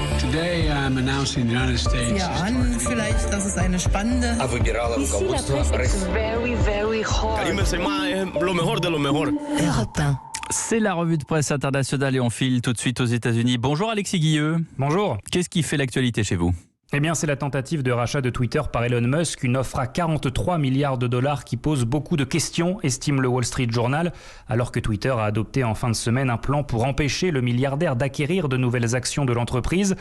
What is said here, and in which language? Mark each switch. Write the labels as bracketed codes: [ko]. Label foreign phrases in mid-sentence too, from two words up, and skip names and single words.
[en] Today I'm announcing the United States. [de] Wir ahnen vielleicht, dass es eine spannende. [fr] Ici, la presse est [en] very, very hot. [es] Lo mejor de lo mejor. [fr] Europe 1. C'est la revue de presse internationale et on file tout de suite aux États-Unis. Bonjour Alexis Guilleux. Bonjour. Qu'est-ce qui fait l'actualité chez vous ? Eh bien, c'est la tentative de rachat de Twitter par Elon Musk, une offre à 43 milliards de dollars qui pose beaucoup de questions, estime le Wall Street Journal, alors que Twitter a adopté en fin de semaine un plan pour empêcher le milliardaire d'acquérir de nouvelles actions de l'entreprise.